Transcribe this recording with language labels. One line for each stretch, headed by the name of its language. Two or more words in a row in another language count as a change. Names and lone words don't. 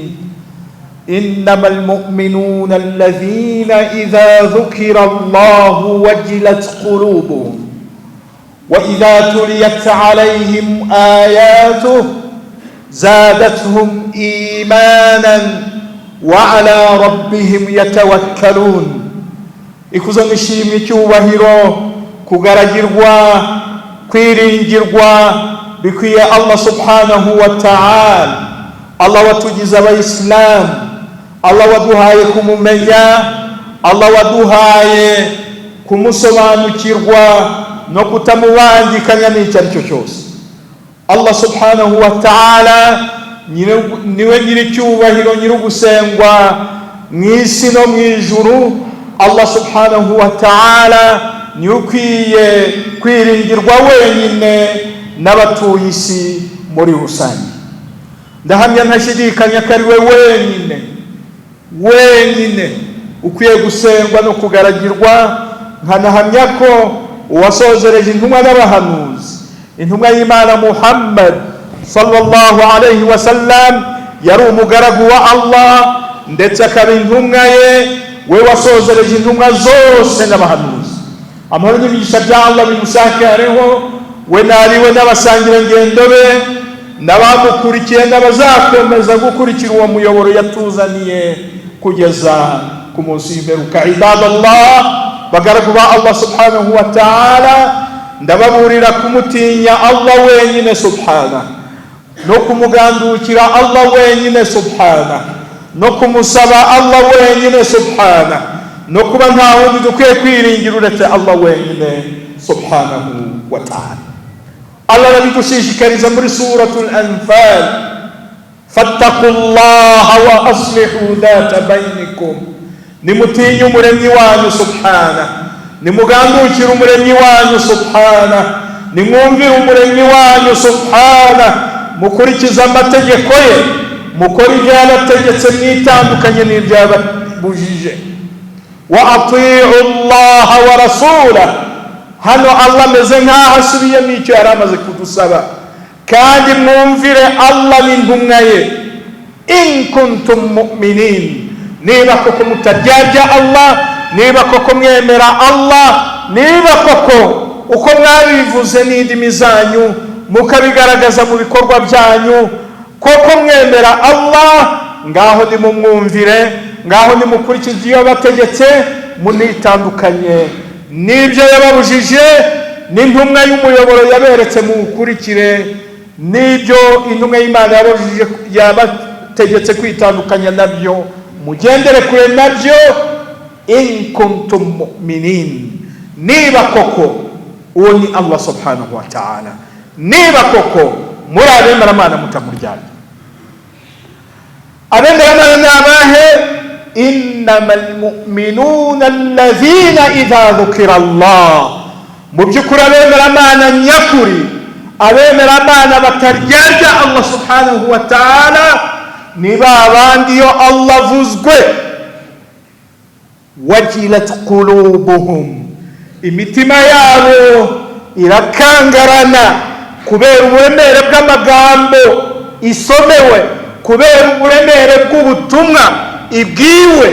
Arabic: إنما المؤمنون الذين إذا ذكر الله وجلت قلوبهم وإذا تليت عليهم آياته زادتهم إيمانا وعلى ربهم يتوكلون.
Kinyarwanda: ikuzo nishimwe icyubahiro kugaragirwa kwiringirwa bikwiye
Arabic: الله سبحانه وتعالى.
Kinyarwanda: Allah watugize abayisilamu, Allah waduhaye kumumenya, Allah waduhaye kumusobanukirwa no kutamubangikanya n'icyo ari cyo cyose.
Arabic: الله سبحانه وتعالى
Kinyarwanda: niwe nyiricyubahiro, nyirugusengwa mw'isi no mw'ijuru.
Arabic: الله سبحانه وتعالى
Kinyarwanda: niwe ukwiye kwiringirwa wenyine n'abatuye isi muri rusange. Ndahamya ntashidikanya ko ari we wenyine ukwiye gusengwa no kugaragirwa. Nkanahamya ko uwasozereje intumwa n'abahanuzi, intumwa y'Imana Muhammad
Arabic: صلى الله عليه وسلم,
Kinyarwanda: yari umugaragu wa Allah ndetse akaba intumwa ye, we wasozereje intumwa zose n'abahanuzi. Amahoro n'imigisha bya Allah bimusakareho we n'abiwe n'abasangirangendo be n'abamukurikiye n'abazakomeza gukurikira uwo muyoboro yatuzaniye kugeza ku munsi w'imperuka. Ibadallah, bagaragu ba
Arabic: الله سبحانه وتعالى,
Kinyarwanda: ndababurira kumutinya Allah wenyine subhana, no kumugandukira Allah wenyine subhana, no kumusaba Allah wenyine subhana, no kuba nta wundi dukwiye kwiringira uretse Allah wenyine
Arabic: سبحانه وتعالى.
Kinyarwanda: Allah arabigushishikariza muri
Arabic: سورة الأنفال, فاتقوا الله وأصلحوا ذات بينكم,
Kinyarwanda: nimutinye umuremyi wanyu subhana, nimugandukire umuremyi wanyu subhana, nimwumvire umuremyi wanyu subhana, mukurikiza amategeko ye, mukora ibyo yabategetse mwitandukanye n'ibyo yababujije.
Arabic: وأطيعوا الله ورسوله,
Kinyarwanda: hano Allah ameze nk'aho asubiyemo icyo yari amaze kudusaba, kandi mwumvire Allah n'intumwa ye
Arabic: إن كنتم مؤمنين,
Kinyarwanda: niba koko mutaryarya Allah, niba koko mwemera Allah, niba koko uko mwabivuze n'indimi zanyu mukabigaragaza mu bikorwa byanyu koko mwemera Allah, ngaho nimumwumvire, ngaho nimukurikize iyo bategetse, munitandukanye n'ibyo yababujije, n'intumwa y'umuyoboro yaberetse mukurikire, n'ibyo intumwa y'Imana yabategetse kwitandukanya nabyo mugendere kure nabyo.
Arabic: إن كنتم مؤمنين,
Kinyarwanda: niba koko uwo ni
Arabic: الله سبحانه وتعالى,
Kinyarwanda: niba koko muri abemeramana mutamuryarya. Abemeramana ni abahe?
Arabic: إنما المؤمنون الذين إذا ذكر الله,
Kinyarwanda: mu by'ukuri abemeramana nyakuri, abemeramana bataryarya
Arabic: الله سبحانه وتعالى,
Kinyarwanda: ni babandi iyo Allah avuzwe
Arabic: وجلت قلوبهم,
Kinyarwanda: imitima yabo irakangarana kubera uburemere bw'amagambo isomewe, kubera uburemere bw'ubutumwa ibwiwe.